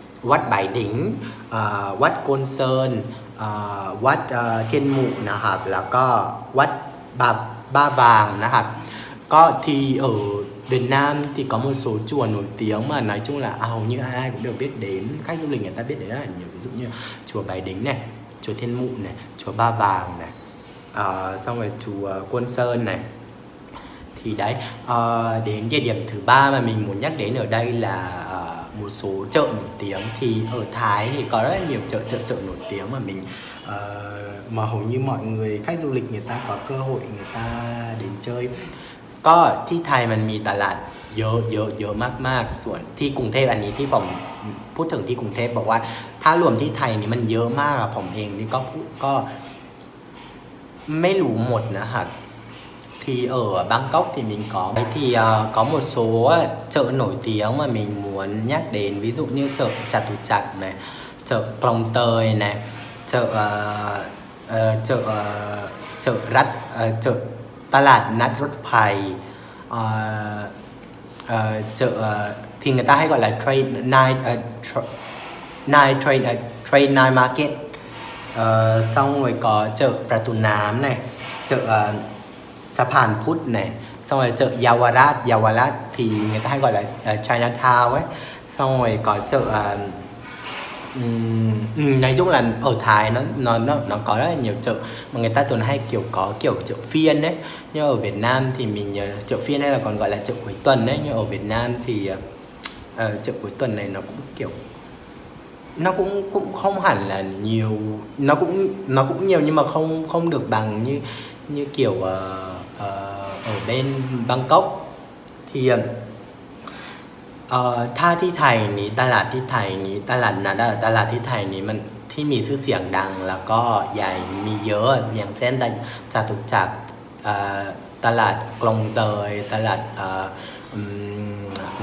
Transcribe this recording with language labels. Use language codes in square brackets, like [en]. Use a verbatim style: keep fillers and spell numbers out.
[th] วัดไบดิงเอ่อวัดโกนเซินเอ่อวัดเอ่อเทียนหมู่นะครับแล้วก็วัดบาบ้าบางนะครับก็ที่ [vi] ở Việt Nam thì có một số chùa nổi tiếng mà nói chung là à, hầu như ai cũng đều biết đến, khách du lịch người ta biết đến rất là nhiều, ví dụ như chùa Bái Đính này, chùa Thiên Mụ này, chùa Ba Vàng này, ờ, xong rồi chùa Côn Sơn này. Thì đấy, ờ, đến địa điểm thứ ba mà mình muốn nhắc đến ở đây là ờ, một số chợ nổi tiếng. Thì ở Thái thì có rất là nhiều chợ chợ chợ nổi tiếng mà mình ờ, mà hầu như mọi người khách du lịch người ta có cơ hội người ta đến chơi. [th] ก็ที่ไทยมันมีตลาดเยอะเยอะเยอะมากๆ ส่วนที่กรุงเทพอันนี้ที่ผมพูดถึงที่กรุงเทพบอกว่า ถ้ารวมที่ไทยนี่มันเยอะมากอะผมเองนี่ก็พูดก็ ไม่รู้หมดนะครับ [vi] thì ở Bangkok thì mình có thì ờ, có một số chợ nổi tiếng mà mình muốn nhắc đến, ví dụ như chợ Chatuchak này, chợ Klong Tơi này, chợ ờ, ờ, chợ ờ, chợ Rắt ờ, chợ Talat Nat Rot Phai, ờ, ờ, chợ ờ, thì người ta hay gọi là trade night ờ, tr- night trade ờ, trade night market. Ờ, xong rồi có chợ Prà Tù Nám này, chợ ờ, สะพานพุทธเนี่ยxong rồi chợ เยาวราชเยาวราช thì người ta hay gọi là ờ, Chinatown ấy, xong rồi có chợ ờ, ừm, ừm, nói chung là ở Thái nó nó nó nó có rất là nhiều chợ mà người ta thường hay kiểu có kiểu chợ phiên đấy, nhưng ở Việt Nam thì mình ờ, chợ phiên hay là còn gọi là chợ cuối tuần đấy, nhưng ở Việt Nam thì ờ, ờ, chợ cuối tuần này nó cũng kiểu nó cũng cũng không hẳn là nhiều, nó cũng nó cũng nhiều nhưng mà không không được bằng như như kiểu ờ, ờ, ở bên Bangkok. [th] Thìเอ่อถ้าที่ไทยนี้ตลาดที่ไทยนี้ตลาดนัดอะตลาดที่ไทยนี้มันที่มีชื่อเสียงดังแล้วก็ใหญ่มีเยอะอย่างเช่นตลาดจตุจักรเอ่อตลาดกลองเตยตลาดเอ่ออืม